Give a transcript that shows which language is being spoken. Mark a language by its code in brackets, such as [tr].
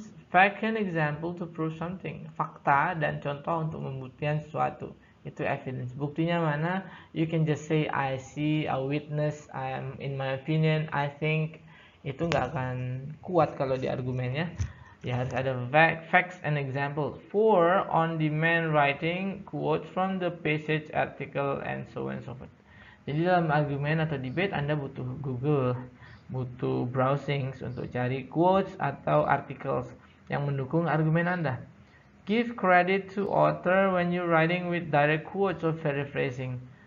[en] Fact and example to prove something. [id] Fakta dan contoh untuk membuktikan sesuatu. Itu evidence. Buktinya mana? [en] You can just say I see, I witness, in my opinion, I think. [id] Itu nggak akan kuat kalau di argumennya. Ya harus ada [en] facts and example. For on-demand writing, quote from the passage, article, and so on and so forth. [id] Jadi dalam argumen atau debate Anda butuh Google, butuh browsing untuk cari quotes atau articles yang mendukung argumen Anda. [en] Give credit to author when you're writing with direct quotes or paraphrasing.